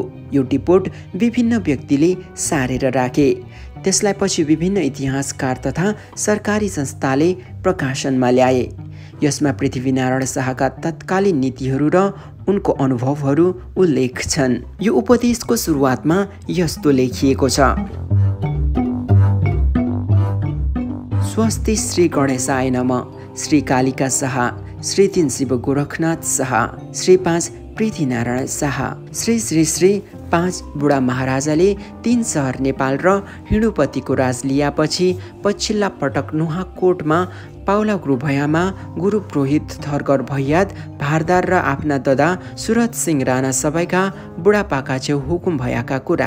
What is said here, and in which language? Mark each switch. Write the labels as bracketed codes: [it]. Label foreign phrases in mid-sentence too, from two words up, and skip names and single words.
[ne] यो टिपोट विभिन्न व्यक्तिले सारेर राखे। त्यसलाई पछि विभिन्न इतिहासकार तथा सरकारी संस्थाले प्रकाशनमा ल्याए। यसमा पृथ्वीनारायण शाहका तत्कालीन नीतिहरू र उनको अनुभवहरू उल्लेख छन्। यो उपदेशको सुरुवातमा यस्तो लेखिएको छ: [sa] स्वस्ति श्री गणेशाय नमः, [ne] श्री कालिका शाह, श्री 3 शिव गोरखनाथ शाह, श्री 5 पृथ्वीनारायण शाह, श्री श्री श्री 5 बुढा महाराजाले 3 सहर नेपाल र हिँडुपतिको राज लिएपछि पछिल्ला पटक नुवाकोटमा पाउला गुरु भयामा गुरु पुरोहित थरगर भैयाद भारदार र आफ्ना दादा सुरत सिंह राणा सबैका बुढापाका छेउ हुकुम भएका कुरा।